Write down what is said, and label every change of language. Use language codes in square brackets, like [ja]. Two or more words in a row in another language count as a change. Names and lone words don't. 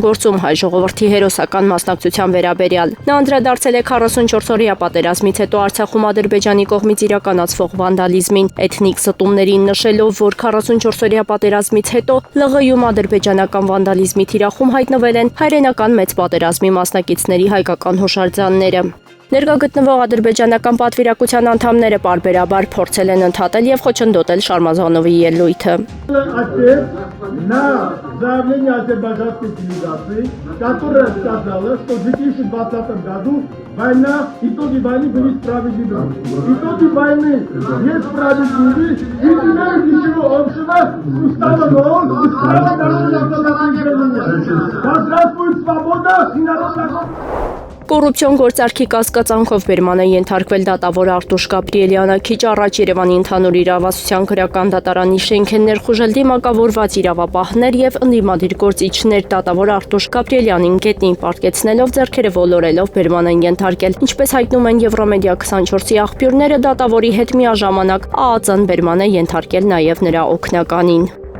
[hy] գործում հայ ժողովրդի հերոսական մասնակցության վերաբերյալ։ Նա անդրադարձել է 44-օրյա պատերազմից հետո Արցախում Ադրբեջանի կողմից իրականացվող վանդալիզմին, էթնիկ ստումներին, նշելով, որ 44-օրյա պատերազմից հետո ԼՂ-ում ադրբեջանական վանդալիզմի թիրախում հայտնվել են հայրենական մեծ պատերազմի մասնակիցների հայկական հուշարձանները։ Ներկա գտնվող ադրբեջանական պատվիրակության անդամները պարբերաբար փորձել են ընդհատել եւ խոչընդոտել Շարմազանովի ելույթը։ [ru] На заявление азербайджанской делегации, которая сказала, что в 2020 году итоги войны были справедливы. Итоги войны несправедливы, и теперь ничего общего с уставом ООН и с правом народного самоопределения. Да здравствует свобода и народная... [hy] Կոռուպցիոն գործարքի կասկածանքով բերման է ենթարկվել դատավոր Արտուշ Գաբրիելյանը։ Քիչ առաջ Երևանի ընդհանուր իրավասության քրեական դատարանի շենք են ներխուժել դիմակավորված իրավապահներ եւ ընդդիմադիր գործիչներ։ Դատավոր Արտուշ Գաբրիելյանին գետնին պարտկեցնելով ձեռքերը ոլորելով բերման են ենթարկել։ Ինչպես հայտնում են Եվրոմեդիա 24-ի աղբյուրները, դատավորի հետ միաժամանակ ԱԱԾ-ն բերման է ենթարկել նաեւ նրա օգնականին։